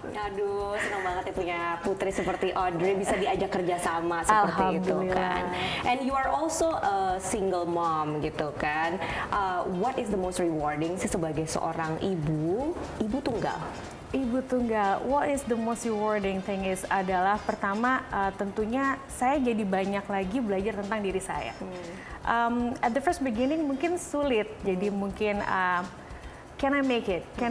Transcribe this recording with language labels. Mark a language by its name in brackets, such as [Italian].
[Indonesian] Aduh, senang banget ya punya putri seperti Audrey, bisa diajak kerjasama seperti itu kan. [English] And you are also a single mom [Indonesian] gitu kan. [English] What is the most rewarding [Indonesian] sih sebagai seorang ibu tunggal? Ibu tunggal, [English] what is the most rewarding thing is [Indonesian] adalah pertama tentunya saya jadi banyak lagi belajar tentang diri saya. [English] At the first beginning [Indonesian] mungkin sulit, jadi mungkin [English] can I make it?